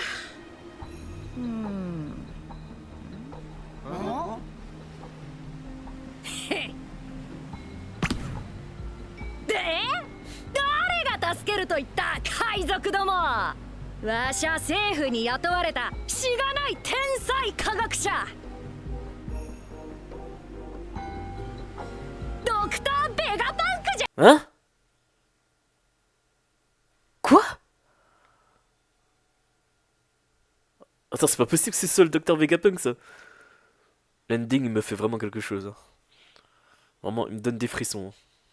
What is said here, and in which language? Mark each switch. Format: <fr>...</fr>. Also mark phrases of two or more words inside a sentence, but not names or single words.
<ja>で、誰が助けると言った海賊ども。わしゃ政府に雇われたしがない天才科学者ドクター・ベガパンクじゃ。</ja> <fr>Hein? Quoi? Attends, c'est pas possible que c'est ça le Dr Vegapunk ça. L'ending il me fait vraiment quelque chose. Hein. Vraiment, il me donne des frissons. Hein.</fr>